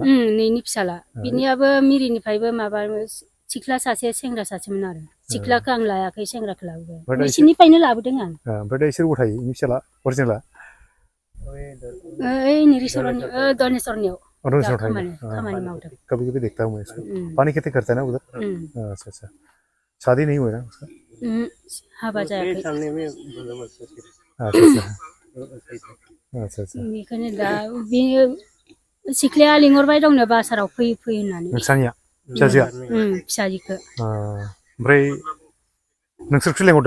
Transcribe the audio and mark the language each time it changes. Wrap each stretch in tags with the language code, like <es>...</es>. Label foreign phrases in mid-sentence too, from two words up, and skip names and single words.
<brx>नैनि फिसाला बिनियाबो मिरिनिफ्रायबो माबा सिख्ला सासे सेंग्रा सासेमोन आरो सिख्लाखौ आं लायाखै सेंग्राखौ लाबोबाय बिसिनिफ्रायनो लाबोदों आं ओमफ्राय दा इसोर बबाव थायो इनि फिसाला अरिजिनेला निरीश्वरनि दनेश्वरनियाव खामानि मावदों</brx> <hi>कभी कभी देखता हूँ मैं इसको पानी खेती करता है ना उधर अच्छा अच्छा शादी नहीं हुई ना उसका</hi> <brx>हाबा जायाखै</brx> <hi>अच्छा अच्छा</hi> <brx>बेखौनो दा बेयो सिख्लाया लिंहरबाय दंनो बासाराव फै होननानै नोंसानिया फिसाजोआ फिसाजोखौ ओमफ्राय नोंसोरखौ लेंहरदों</brx>